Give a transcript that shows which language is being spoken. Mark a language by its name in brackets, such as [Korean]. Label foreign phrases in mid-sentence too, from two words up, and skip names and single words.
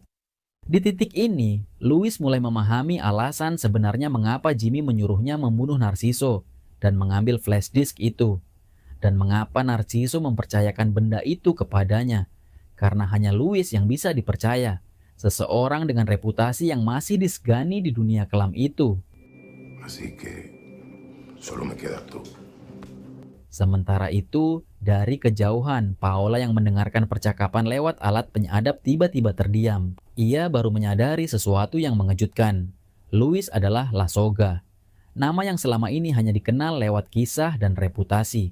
[Indonesian] Di titik ini, Louis mulai memahami alasan sebenarnya mengapa Jimmy menyuruhnya membunuh Narciso dan mengambil flash disk itu. Dan mengapa Narciso mempercayakan benda itu kepadanya. Karena hanya Louis yang bisa dipercaya. Seseorang dengan reputasi yang masih disegani di dunia kelam itu. [Spanish] Así que solo me quedas tú. [Indonesian] Sementara itu, dari kejauhan, Paola yang mendengarkan percakapan lewat alat penyadap tiba-tiba terdiam. Ia baru menyadari sesuatu yang mengejutkan. Louis adalah La Soga. Nama yang selama ini hanya dikenal lewat kisah dan reputasi.